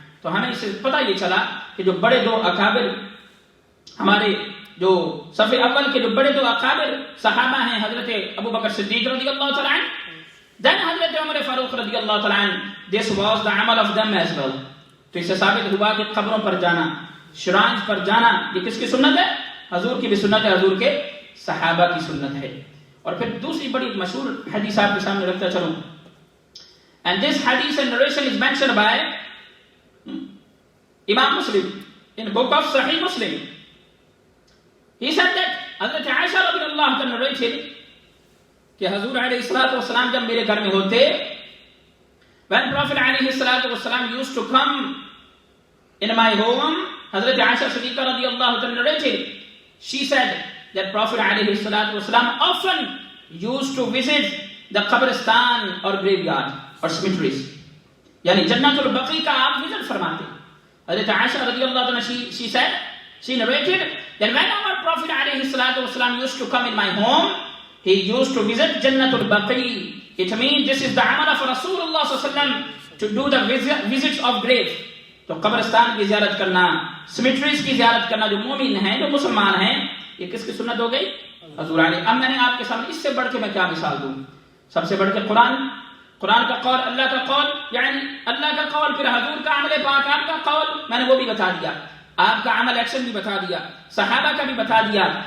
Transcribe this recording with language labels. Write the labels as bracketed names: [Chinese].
[Urdu] تو ہمیں اس سے پتہ یہ چلا کہ جو بڑے دو اکابر ہمارے جو صف اول کے جو بڑے دو اکابر صحابہ ہیں، حضرت ابو بکر صدیق رضی اللہ تعالیٰ عنہ then حضرت عمر فاروق رضی اللہ تعالیٰ عنہ. [English] this was the amal of them as well. [Urdu] تو اس سے ثابت ہوا کہ قبروں پر جانا، شرائن پر جانا یہ کس کی سنت ہے؟ حضور کی بھی سنت ہے، حضور کے صحابہ کی سنت ہے. اور پھر دوسری بڑی مشہور حدیث آپ کے سامنے رکھتا چلوں. [English] And this hadith and narration is mentioned by Imam Muslim in the book of Sahih Muslim. He said that Hazrat Aisha radiallahu anha narrated [Urdu] کہ حضور علیہ السلام جب میرے گھر میں ہوتے، [English] when Prophet علیہ السلام used to come in my home, Hazrat Aisha Siddiqa radiallahu anha narrated, she said that Prophet علیہ السلام often used to visit the qabristan or graveyard or cemeteries. [Urdu] یعنی جنت البقیع کا آپ وزٹ فرماتے. [English] حضرت عائشہ رضی اللہ عنہ she narrated that when our Prophet علیہ السلام used to come in my home, he used to visit Jannat al-Baqi. It means this is the amal of Rasulullah sallallahu alaihi wasallam to do the visits of grave. [Urdu] تو قبرستان کی زیارت کرنا، symmetries کی زیارت کرنا، جو مومن ہیں جو مسلمان ہیں، یہ کس کی سنت ہو گئی؟ حضور علیہ. اب میں نے آپ کے سامنے اس سے بڑھ کے میں کیا مثال دوں؟ سب سے بڑھ کے قرآن کا قول، اللہ کا قول، یعنی اللہ کا قول، پھر حضور کا عمل پاک، آپ کا قول، میں نے وہ بھی بتا دیا، آپ کا عمل ایکشن بھی بتا دیا، صحابہ کا بھی بتا دیا.